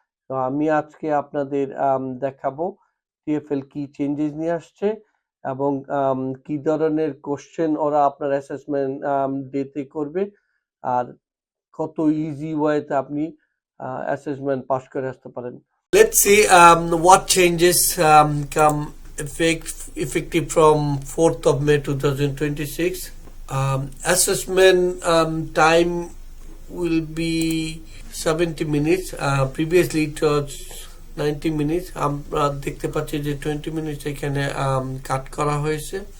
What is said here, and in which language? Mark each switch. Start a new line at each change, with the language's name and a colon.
Bangla: তো আমি আজকে আপনাদের দেখাবো টিএফএল কি চেঞ্জেস নিয়ে আসছে এবং কি ধরনের কোশ্চেন ওরা আপনার অ্যাসেসমেন্ট ডেতে করবে, আর কত ইজি ওয়েতে আপনি অ্যাসেসমেন্ট পাস করে আসতে পারেন।
English: Let's see what changes come effective from 4th of May 2026. Assessment time will be 70 minutes. Previously it was 90 minutes.
Bangla: আমরা দেখতে পাচ্ছি যে 20 মিনিটস এখানে কাট করা হয়েছে।